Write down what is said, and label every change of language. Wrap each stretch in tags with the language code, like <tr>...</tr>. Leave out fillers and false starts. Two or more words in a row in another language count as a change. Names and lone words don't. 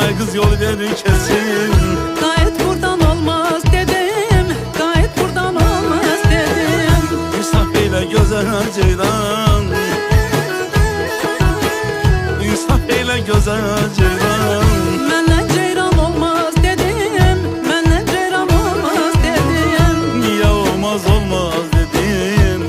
<tr>kız yol verir kesin. Gayet buradan olmaz dedim, gayet buradan olmaz dedim. İnsaf eyle güzel ceylan, İnsaf eyle güzel ceylan.</tr> <az>Mənlə ceyran olmaz dedim, mənlə ceyran olmaz dedim.</az> <tr>Niye olmaz olmaz dedim.</tr>